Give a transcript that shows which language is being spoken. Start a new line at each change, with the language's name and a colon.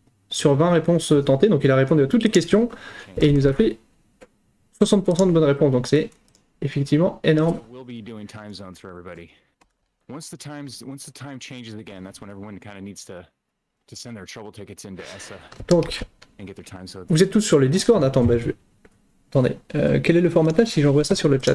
French: Sur 20 réponses tentées, donc il a répondu à toutes les questions et il nous a fait 60% de bonnes réponses, donc c'est effectivement énorme.
English: We'll be doing time zones for everybody. Once the time changes again, that's when everyone kind of needs to send their trouble tickets into ESSA
French: Donc,
English: and get their time zone
French: vous êtes tous sur le Discord. Attends, bah, je vais... Attendez, quel est le formatage si j'envoie ça sur le chat?